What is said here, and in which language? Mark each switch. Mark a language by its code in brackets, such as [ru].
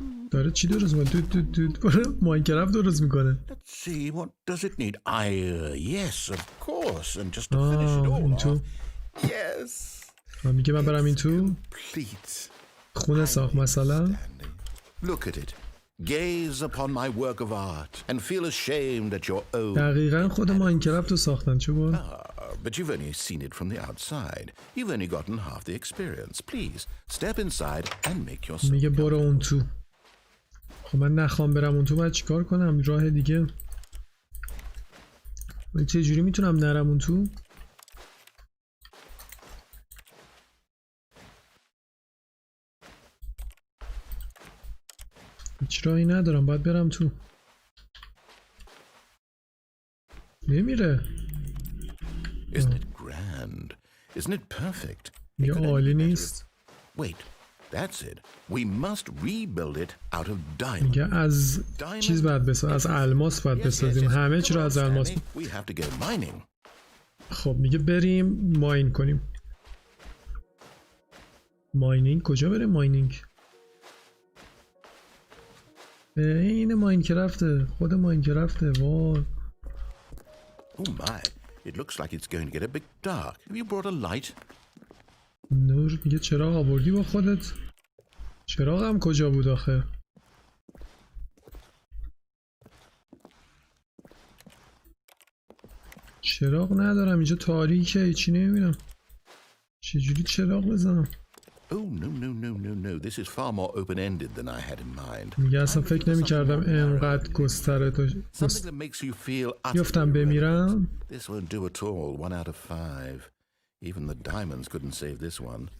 [fa] داره چی درست میکنه؟ ماینکرافت درست میکنه. [en] Let's see, what does it need? Yes, of course, and just to finish it all [fa] این تو. [en] off. Yes. [fa] میگه من برم این تو. [en] Complete. [fa] خونه ساخت مثلا. [en] Look at it. Gaze upon my work of art and feel ashamed at your own. [fa] دقیقاً خود ماینکرافت رو ساختن چه بود؟ [en] But you've only seen it from the outside. You've only gotten half the experience. Please, step inside and make yourself. [fa] میگه برو اون تو. خب من نخوام برم اون تو باید چیکار کنم؟ راه دیگه. من چجوری میتونم نرم اون تو؟ هیچ راهی ندارم باید برم تو. نمیره. [en] Isn't it grand? Isn't it perfect? [fa] میگه عالی نیست. [en] Wait, that's it. We must rebuild it out of diamond. [fa] میگه از چیز باید بسازیم، از الماس باید بسازیم. همه چی رو از الماس. [en] We have to go mining. [fa] خب میگه بریم ماین کنیم. ماینینگ کجا بریم ماینینگ؟ این ماینکرافته. خود ماینکرافته. وای. [en] Oh my, it looks like it's going to get a bit dark. Have you brought a light? [fa] نور میگه چراغ آوردی با خودت؟ چراغم کجا بود آخه؟ چراغ ندارم اینجا تاریکه هیچی نمیبینم. چجوری چراغ بزنم؟ [en] Oh no. This is far more open-ended than I had in mind. [fa] میگه اصلا فکر نمی کردم اینقدر گستره [en] Something that makes you feel [fa] بیفتم بمیرم. [en] This won't do at all. 1 out of 5. Even the diamonds couldn't save this one.